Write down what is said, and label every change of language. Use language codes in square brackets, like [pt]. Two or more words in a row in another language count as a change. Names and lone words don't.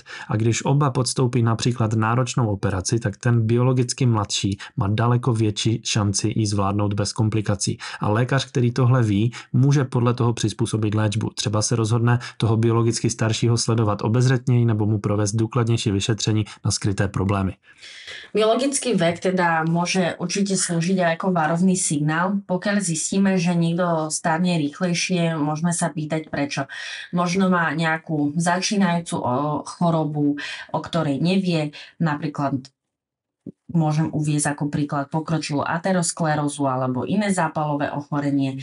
[cs] A když oba podstoupí například náročnou operaci, tak ten biologicky mladší má daleko větší šanci ji zvládnout bez komplikací. A lékař, který tohle ví, může podle toho přizpůsobit léčbu. Třeba se rozhodne toho biologicky staršího sledovat obezřetněji nebo mu provést důkladnější vyšetření na skryté problémy. [sk] Biologický vek teda môže určite slúžiť aj ako varovný signál. Pokiaľ zistíme, že niekto starne rýchlejšie, môžeme sa pýtať prečo. Možno má nejakú začínajúcu chorobu, o ktorej nevie, napríklad môžem uviesť ako príklad pokročilú aterosklerózu alebo iné zápalové ochorenie.